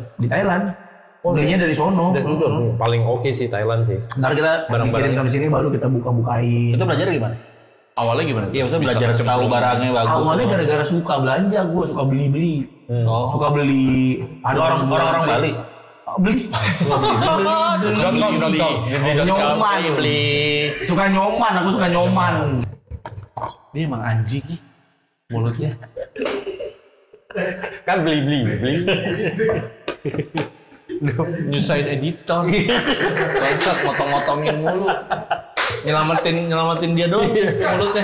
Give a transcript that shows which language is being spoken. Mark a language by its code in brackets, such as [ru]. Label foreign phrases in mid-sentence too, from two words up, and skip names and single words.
[id] Di Thailand. Belinya dari sono. Dan itu paling oke sih Thailand sih. Ntar kita Barang-barang. dikirim ke sini baru kita buka-bukain. Itu belajar gimana? Awalnya gimana? Iya, maksudnya belajar tahu barangnya bagus. Awalnya gara-gara suka belanja, gua suka beli-beli. Oh. Suka beli. Ada Orang Bali. Beli. .com. Nyoman. Beli. Suka nyoman, aku suka nyoman. Dia emang anjing. Mulutnya. Kan beli. Nyusahin editor. Bangsat motong-motongin mulu. Nyelamatin dia doang mulutnya.